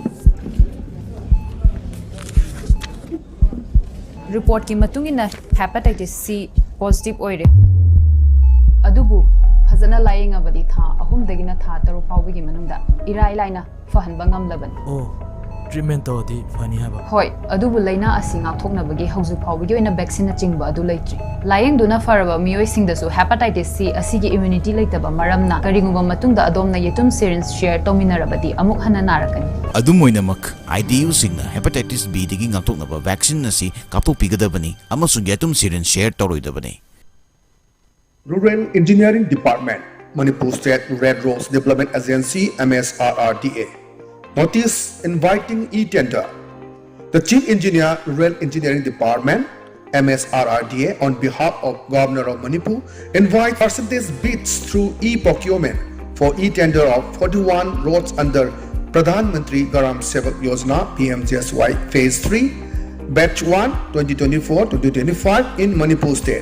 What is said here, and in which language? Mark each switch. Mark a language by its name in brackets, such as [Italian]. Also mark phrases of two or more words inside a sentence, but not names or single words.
[Manipuri] report ki matungina [English] hepatitis C positive [Manipuri] oire adubu fazana laying abadi tha ahum dagina tha taru fawbi manungda irai laina fahanba ngamlaban treatment to di fani haba hoi adubu laina asi ngakthoknabagi hauju fawbi oina vaccine na chingba adu leitri layeng duna faraba mioi singdasu [English] hepatitis C [Manipuri] asigi immunity leitaba maramna karinguba matungda adomna yetum [English] syringe share [Manipuri] tominarabadi amuk hana narakani adumoinamak IDU singna [English] hepatitis B [Manipuri] digi ngakthoknaba vaccine asi kaptopigadabani amasung yetum [English] syringe share [Manipuri] toroidabani [English] Rural Engineering Department Manipur State Red Rose Development Agency MSRRDA notice inviting e-tender. The Chief Engineer, Rural Engineering Department, MSRRDA, on behalf of Governor of Manipur, invite percentage bids through e-procurement for e-tender of 41 roads under Pradhan Mantri Garam Sevak Yojana (PMGSY) Phase 3, Batch 1, 2024-2025 in Manipur State.